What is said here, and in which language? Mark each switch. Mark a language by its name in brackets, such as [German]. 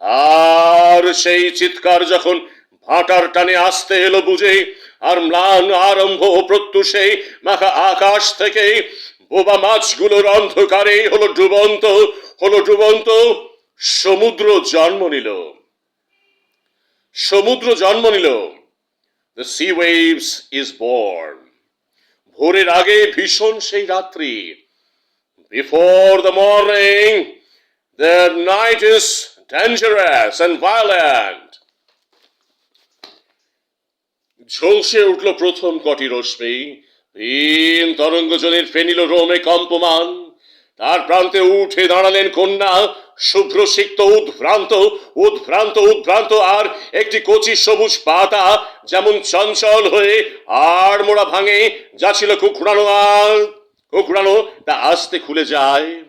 [Bangla] আর সেই চিৎকার যখন ভাটার টানে আসতে এলো বুঝে, আর ম্লান আরম্ভ প্রত্যুষে মাখা আকাশ থেকে বোবা মাছগুলোর অন্ধকারে হলো ডুবন্ত, হলো ডুবন্ত, সমুদ্র জন্ম নিল, সমুদ্র জন্ম নিল। [English] The sea waves is born. [Bangla] ভোরের আগে ভীষণ সেই রাত্রি, [English] before the morning the night is dangerous and violent. [Bangla] ঝলসে উঠল প্রথম কটি রশ্মি, ভিন তরঙ্গজনের ফেনিল রোমে কম্পমান, তার প্রান্তে উঠে দাঁড়ালেন কন্যা, শুভ্র সিক্ত উদ্ভ্রান্ত, উদ্ভ্রান্ত উদ্ভ্রান্ত, আর একটি কচি সবুজ পাতা যেমন চঞ্চল হয়ে আর মোড়া ভাঙে, যা ছিল কুকড়ানো আর কুকড়ানো তা আস্তে খুলে যায়।